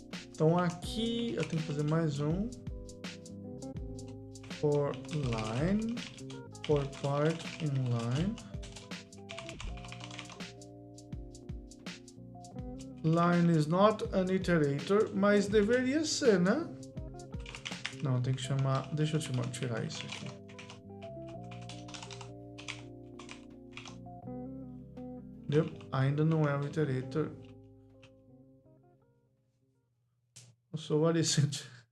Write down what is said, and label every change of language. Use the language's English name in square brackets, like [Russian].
[Portuguese] Então aqui eu tenho que fazer mais um for line, for part in line. [English] Line is not an iterator, [Portuguese] mas deveria ser, né? Não, tem que chamar... Deixa eu tirar isso aqui. Ainda não é o iterator. [English] So what is it?